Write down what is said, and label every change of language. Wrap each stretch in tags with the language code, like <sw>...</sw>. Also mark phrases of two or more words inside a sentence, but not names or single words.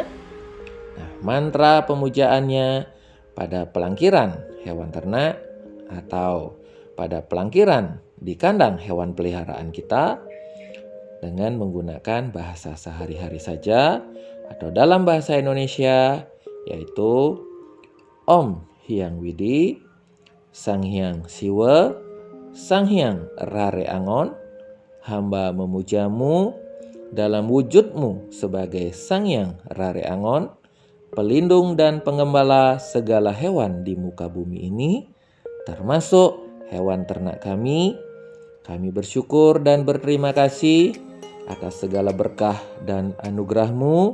<id>Nah, mantra pemujaannya pada pelangkiran hewan ternak atau pada pelangkiran di kandang hewan peliharaan kita dengan menggunakan bahasa sehari-hari saja atau dalam bahasa Indonesia, yaitu Om Hyang Widi, Sang Hyang Siwa, Sang Hyang Rare Angon, hamba memujamu dalam wujudmu sebagai Sang Hyang Rare Angon, pelindung dan penggembala segala hewan di muka bumi ini, termasuk hewan ternak kami. Kami bersyukur dan berterima kasih atas segala berkah dan anugerah-Mu.</id>